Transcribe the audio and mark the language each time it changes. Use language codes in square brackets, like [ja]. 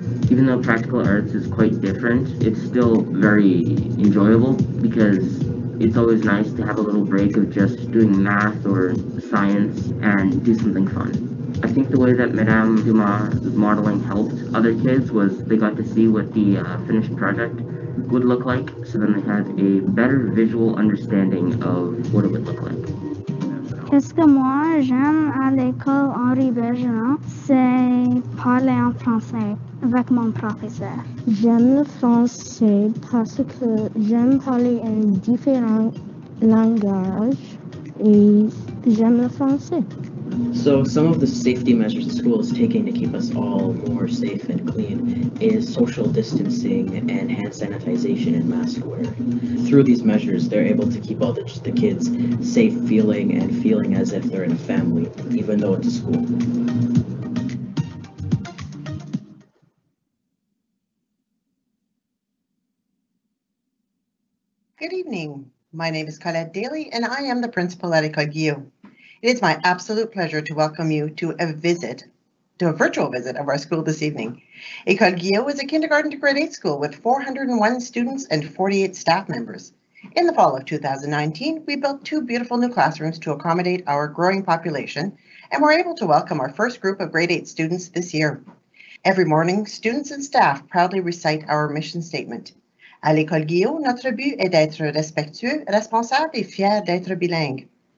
[en] Even though practical arts is quite different, it's still very enjoyable because it's always nice to have a little break of just doing math or science and do something fun. I think the way that Madame Dumas' modeling helped other kids was they got to see what the finished project would look like, so then they had a better visual understanding of what it would look like. [fr] Qu'est-ce que moi j'aime à l'école Henri Bergeron, c'est parler en français avec mon professeur. J'aime le français parce que j'aime parler en différents langages et j'aime le français. [en] So some of the safety measures the school is taking to keep us all more safe and clean is social distancing and hand sanitization and mask wearing. Through these measures, they're able to keep all the kids safe feeling as if they're in a family, even though it's a school. Good evening. My name is Colette Daly, and I am the principal at École Guillaume. It is my absolute pleasure to welcome you to a virtual visit of our school this evening. École Guillaume is a kindergarten to grade 8 school with 401 students and 48 staff members. In the fall of 2019, we built 2 beautiful new classrooms to accommodate our growing population, and were able to welcome our first group of grade 8 students this year. Every morning, students and staff proudly recite our mission statement. [fr] À l'École Guillaume, notre but est d'être respectueux, responsable et fier d'être bilingue.